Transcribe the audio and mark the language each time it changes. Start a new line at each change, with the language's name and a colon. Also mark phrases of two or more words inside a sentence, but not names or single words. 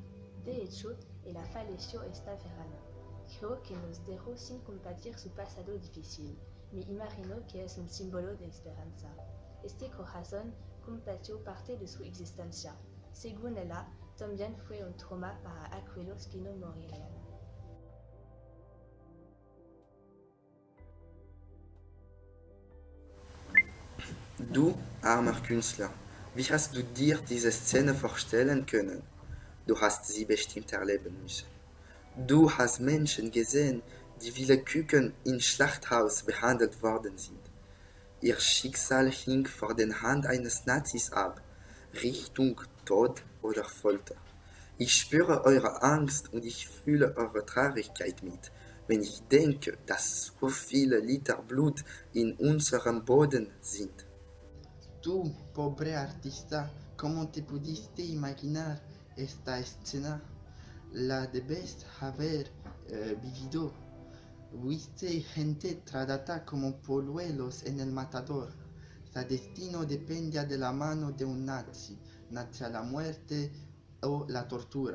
Spanish: De hecho, ella falleció este verano. Creo que nos dejó sin compartir su pasado difícil. Me imagino que es un símbolo de esperanza. Este corazón compartió parte de su existencia. Según ella, también fue un trauma para aquellos que no morirían.
German: Du, armer Künstler, wie hast du dir diese Szene vorstellen können? Du hast sie bestimmt erleben müssen. Du hast Menschen gesehen, die wie Küken im Schlachthaus behandelt worden sind. Ihr Schicksal hing vor den Hand eines Nazis ab, Richtung Tod oder Folter. Ich spüre eure Angst und ich fühle eure Traurigkeit mit, wenn ich denke, dass so viele Liter Blut in unserem Boden sind.
Spanish: Tú, pobre artista, ¿cómo te pudiste imaginar esta escena? La debes haber vivido. Viste gente tratada como polluelos en el matador. Su destino dependía de la mano de un nazi a la muerte o la tortura.